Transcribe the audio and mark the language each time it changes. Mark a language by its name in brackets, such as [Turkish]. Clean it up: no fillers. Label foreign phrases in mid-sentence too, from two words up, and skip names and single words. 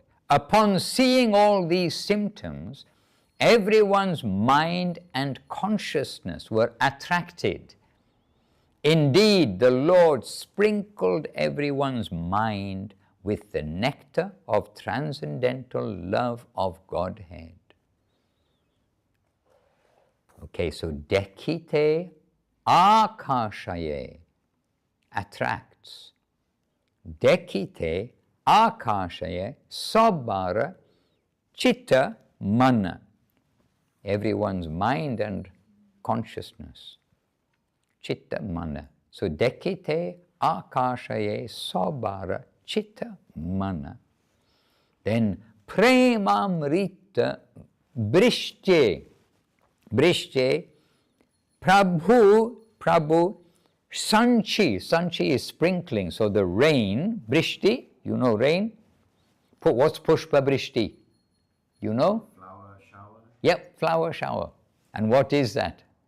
[English] Upon seeing all these symptoms, everyone's mind and consciousness were attracted. Indeed, the Lord sprinkled everyone's mind with the nectar of transcendental love of Godhead. Okay, so [Bangla] দেখিতে আকর্ষয়ে, [English] attracts. [Bangla] দেখিতে আকর্ষয়ে সবার চিত্ত-মন, [English] everyone's mind and consciousness. Citta-mana. [Bangla] So দেখিতে আকর্ষয়ে সবার চিত্ত-মন. [English] Then premāmṛta-vṛṣṭye. Vṛṣṭye, [Bangla] প্রভু সিঞ্চে [English] is sprinkling, so the rain, vṛṣṭi, you know rain? What's puṣpa-vṛṣṭi? You know? Flower shower. Yep, flower shower. And what is that?